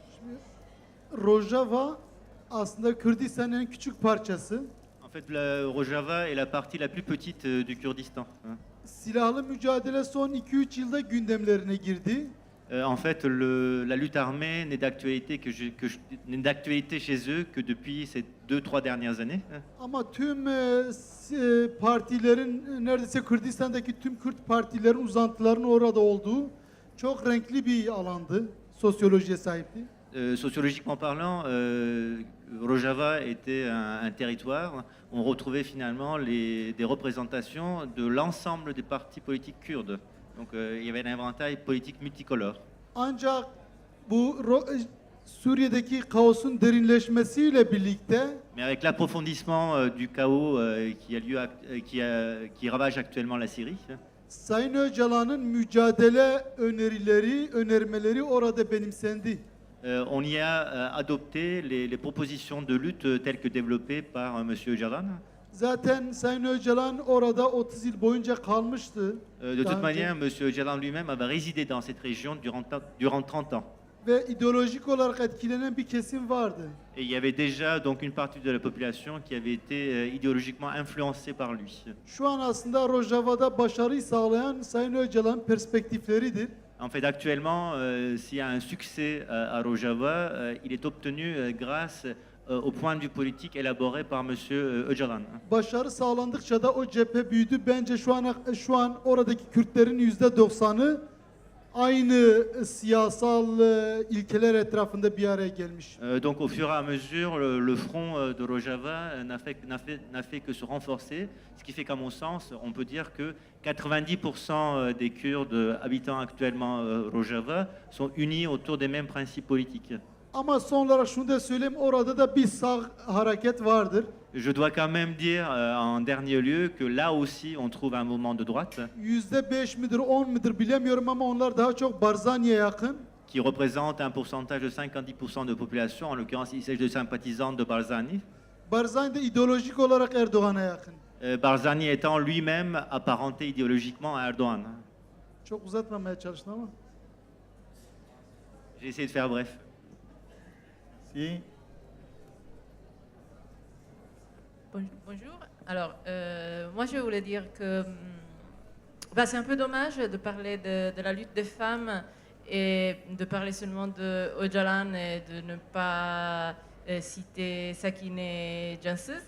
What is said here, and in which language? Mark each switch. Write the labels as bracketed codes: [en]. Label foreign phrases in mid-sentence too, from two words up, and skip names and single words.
[tr] Rojava aslında Kürdistan'ın en küçük parçası. [fr] En fait, la Rojava est la partie la plus petite du Kurdistan. [tr] Silahlı mücadele son 2-3 yılda gündemlerine girdi. [fr] En fait, la lutte armée n'est d'actualité n'est d'actualité chez eux que depuis ces 2-3 dernières années. [tr] Ama tüm partilerin, neredeyse Kürdistan'daki tüm Kürt partilerin uzantılarının orada olduğu çok renkli bir alandı. Sosyolojiye sahipti. [fr] Sociologiquement parlant, Rojava était un territoire où on retrouvait finalement des représentations de l'ensemble des partis politiques kurdes. Donc il y avait un éventail politique multicolore. [tr] Ancak bu Suriye'deki kaosun derinleşmesiyle birlikte [fr] Mais avec l'approfondissement du chaos qui a lieu, qui ravage actuellement la Syrie, [tr] Sayın Öcalan'ın mücadele önermeleri orada benimsendi. [fr] on y a adopté les propositions de lutte telles que développées par M. Öcalan. [tr] Zaten Sayın Öcalan orada 30 yıl boyunca kalmıştı. [fr] De toute manière, M. Öcalan lui-même avait résidé dans cette région durant 30 ans. [tr] Ve ideolojik olarak etkilenen bir kesim vardı. [fr] Et il y avait déjà donc une partie de la population qui avait été idéologiquement influencée par lui. [tr] Şu an aslında Rojava'da başarıyı sağlayan Sayın Öcalan perspektifleridir. [fr] En fait, actuellement, s'il y a un succès à Rojava, il est obtenu grâce au point de vue politique élaboré par M. Öcalan. [tr] Başarı sağlandıkça da o cephe büyüdü. Bence şu an oradaki Kürtlerin %90'ı aynı siyasal ilkeler etrafında bir araya gelmiş. [fr] Donc au fur et à mesure, le front de Rojava n'a fait que se renforcer, ce qui fait qu'à mon sens, on peut dire que 90% des Kurdes habitant actuellement Rojava sont unis autour des mêmes principes politiques. [tr] Ama son olarak şunu da söyleyeyim, orada da bir sağ hareket vardır. [fr] Je dois quand même dire en dernier lieu que là aussi on trouve un mouvement de droite [tr] %5 midir 10 midir bilemiyorum ama onlar daha çok Barzani'ye yakın. [fr] qui représente un pourcentage de 5 à 10% de population. En l'occurrence, il s'agit de sympathisants de Barzani. [tr] Barzani de ideolojik olarak Erdoğan'a yakın. [fr] Barzani étant lui-même apparenté idéologiquement à Erdogan. [tr] Çok uzatmamaya çalıştım ama. [fr] J'ai essayé de faire bref. Si. Bonjour. Alors, moi, je voulais dire que bah, c'est un peu dommage de parler de la lutte des femmes et de parler seulement de Öcalan et de ne pas citer Sakine Cansız.